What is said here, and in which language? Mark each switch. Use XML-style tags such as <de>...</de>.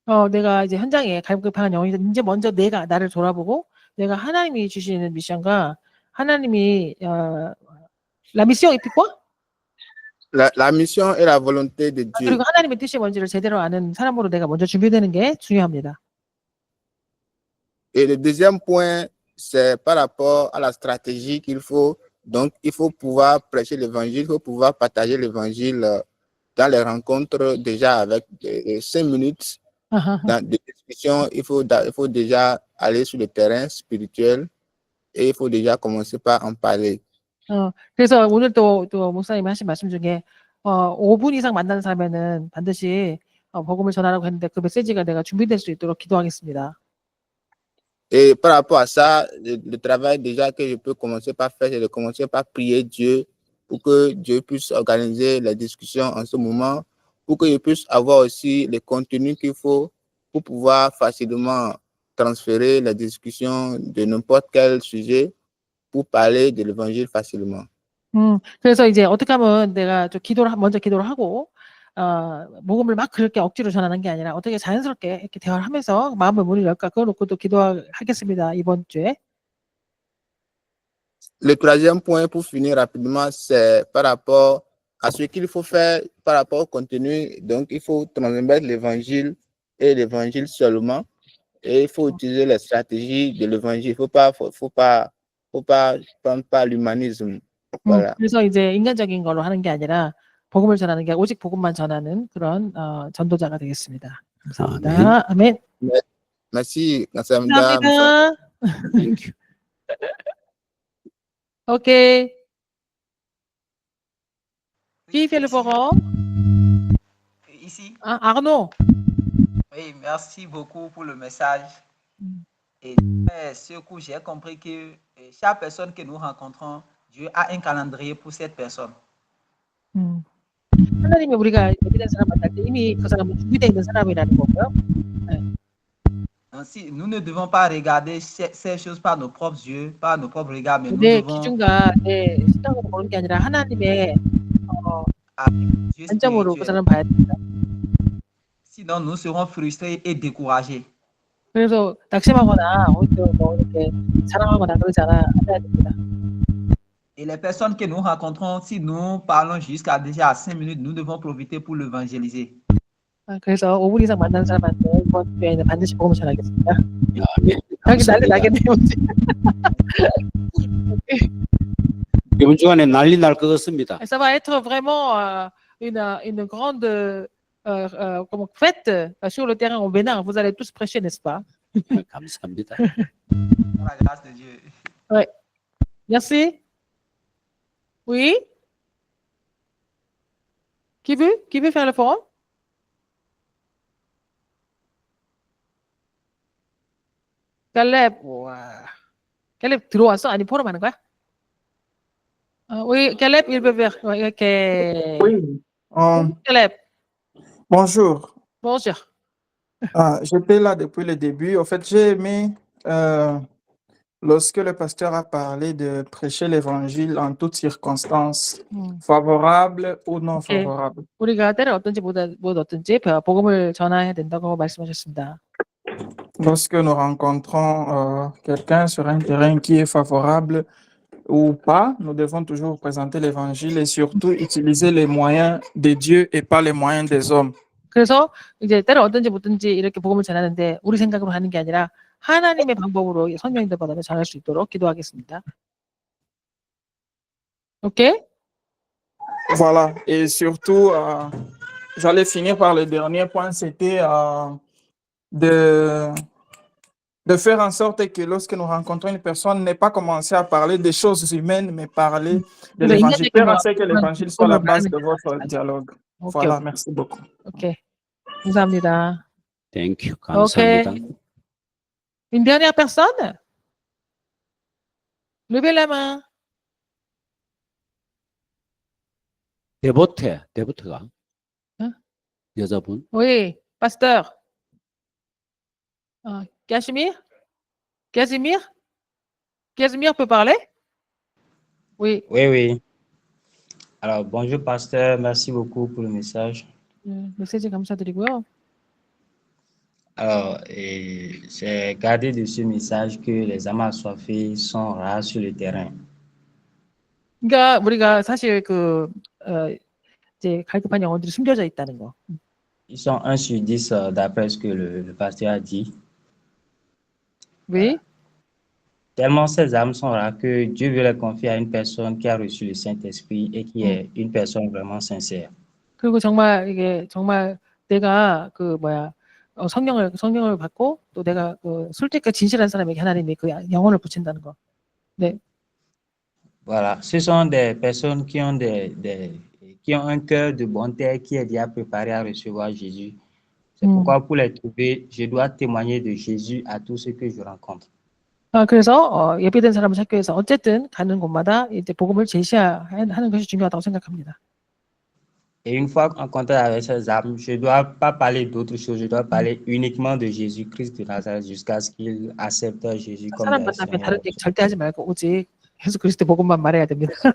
<ko>내가 이제 현장에 갈급한 영혼이 이제 먼저 내가 나를 돌아보고 내가 하나님이 주시는 미션과 하나님이</ko> <fr>la mission et puis quoi? La mission et la volonté de Dieu.</fr> <ko>그리고 하나님의 뜻이 뭔지를 제대로 아는 사람으로 내가 먼저 준비되는 게 중요합니다.</ko> <fr>Et le deuxième point, c'est par rapport à la stratégie qu'il faut. Donc, il faut pouvoir prêcher l'évangile, il faut pouvoir partager l'évangile dans les rencontres déjà avec 5 minutes. Dans des discussions, il faut déjà aller sur le terrain spirituel et il faut déjà commencer par en parler.</fr> <ko>그래서 오늘 또 목사님이 하신 말씀 중에 5분 이상 만나는 사람에는 반드시 복음을 전하라고 했는데 그 메시지가 내가 준비될 수 있도록 기도하겠습니다.</ko> <fr>Et par rapport à ça, le travail déjà que je peux commencer par faire, c'est de commencer par prier Dieu pour que Dieu puisse organiser les discussions en ce moment, pour que je puisse avoir aussi les contenus qu'il faut pour pouvoir facilement transférer les discussions de n'importe quel sujet pour parler de l'évangile facilement.</fr> <ko>그래서 이제 어떻게 하면 내가 좀 먼저 기도를 하고 복음을 막 그렇게 억지로 전하는 게 아니라 어떻게 자연스럽게 이렇게 대화를 하면서 마음을 문을 열까 그거 놓고도 기도하겠습니다. 이번 주에.</ko> <fr>Le troisième point pour finir rapidement, c'est par rapport à ce qu'il faut faire par rapport au contenu. Donc, il faut transmettre l'évangile et l'évangile seulement. Et il faut utiliser les stratégies de l'évangile. Il faut pas prendre par l'humanisme. Voilà.</fr> <ko>그래서 이제 인간적인 걸로 하는 게 아니라 복음을 전하는 게 오직 복음만 전하는 그런 전도자가 되겠습니다. 감사합니다. 아멘. 네.</ko> <fr>Merci.</fr> <ko>감사합니다. 감사합니다. OK.</ko> <fr>Qui fait le forum? Ici. Arnaud. Oui, merci beaucoup pour le message. Et ce coup, j'ai compris que chaque personne que nous rencontrons, Dieu a un calendrier pour cette personne.</fr> <ko>하나님이 우리가 예비된 사람 만날 때 이미 그 사람은 준비되어 있는 사람이라는 거고요. 네.</ko> <fr>Si, nous ne devons pas regarder ces choses par nos propres yeux, par nos propres regards, mais nous</fr> <ko>내</ko> <fr>devons</fr> <ko>기준과 내 시각으로 보는 게 아니라 하나님의</ko> <fr>Dieu</fr> <ko>관점으로</ko> <fr>spirituel.</fr> <ko>우선은 봐야 됩니다.</ko> <fr>Sinon, nous serons frustrés et découragés.</fr> <ko>그래서 낙심하거나 오히려 뭐 이렇게 자랑하거나 그러지 않아야 됩니다.</ko> <fr>Et les personnes que nous rencontrons, si nous parlons jusqu'à déjà 5 minutes, nous devons profiter pour l'évangéliser.</fr> <ko>그래서 5분 이상 만나는 사람한테 이번 기회에는 반드시 복음을 전하겠습니다. 아멘. 여기 난리 감사합니다. 나겠네요. 이번 주간에 난리 날 것 같습니다.</ko> <fr>Ça va être vraiment une grande comment, fête sur le terrain au Bénin. Vous allez tous prêcher, n'est-ce pas?</fr> <ko>감사합니다.</ko> <fr>Par la grâce de Dieu. Merci. Oui? Qui veut faire le forum?</fr> <ko>갈렙, 와. 갈렙 들어왔어? 아니 포럼 하는 거야?</ko> <fr>Oui, Caleb, il veut faire. Oui, ok. Oui, Caleb, bonjour. bonjour. J'étais là depuis le début. En fait, j'ai aimé lorsque le pasteur a parlé de prêcher l'évangile en toutes circonstances, favorables ou non</fr> <en>Okay.</en> <fr>favorables.</fr> <ko>우리가 때를 어떤지 못 어떤지 복음을 전해야 된다고 말씀하셨습니다.</ko> <fr>Lorsque nous rencontrons quelqu'un sur un terrain qui est favorable ou pas, nous devons toujours présenter l'évangile et surtout utiliser les moyens de Dieu et pas les moyens des hommes.</fr> <ko>그래서 이제 때를 어떤지 못든지 이렇게 복음을 전하는데 우리 생각으로 하는 게 아니라 하나님의 방법으로 성령님들 받아 전할 수 있도록 기도하겠습니다. 오케이?</ko> <fr>Voilà. Et surtout, j'allais finir par le dernier point, c'était de faire en sorte que lorsque nous rencontrons une personne, n'ait pas commencé à parler des choses humaines, mais parler de l'évangile. Faire en sorte que l'évangile soit la base de votre dialogue. Voilà, merci beaucoup.</fr> <ko>오케이. 감사합니다.</ko> <en>Thank you.</en> <ko>감사합니다.</ko> <fr>Une dernière personne? Levez la main.</fr> <ko>데보트가 응? 여자분.</ko> <fr>Oui, pasteur. Casimir? Casimir peut parler? Oui. Oui. Alors, bonjour, pasteur. Merci beaucoup pour le message.</fr> <ko>메시지 감사드리고요.</ko> <fr>Alors, j'ai gardé de ce message que les âmes assoiffées sont rares sur le terrain.</fr> <ko>그러니까 우리가 사실 이제 갈급한 영혼들이 숨겨져 있다는 거.</ko> <fr>Ils sont 1 sur 10 d'après ce que le pasteur a dit. Oui. Tellement ces âmes sont rares que Dieu veut les confier à une personne qui a reçu le Saint-Esprit et qui est une personne vraiment sincère.</fr> <ko>그리고 정말 내가 성령을 받고 또 내가 솔직하게 진실한 사람에게 하나님이 그 영혼을 붙인다는 거. 네.</ko> <fr>Voilà, ce sont des personnes qui ont qui ont un cœur de bonté qui est déjà préparé à recevoir Jésus. C'est pourquoi pour les trouver, je dois témoigner de Jésus à tous ceux que je rencontre.</fr> <ko>그래서 예비된 사람을 찾기 위해서 어쨌든 가는 곳마다 이제 복음을 제시하는 것이 중요하다고 생각합니다.</ko> <fr>Et une fois en contact avec ces âmes, je ne dois pas parler d'autre chose, je dois parler uniquement de Jésus-Christ de Nazareth jusqu'à ce qu'ils acceptent Jésus comme leur</fr> <ko>사람만 앞에 다른 얘기 절대 하지 말고 오직 예수 그리스도 복음만 말해야 됩니다.</ko>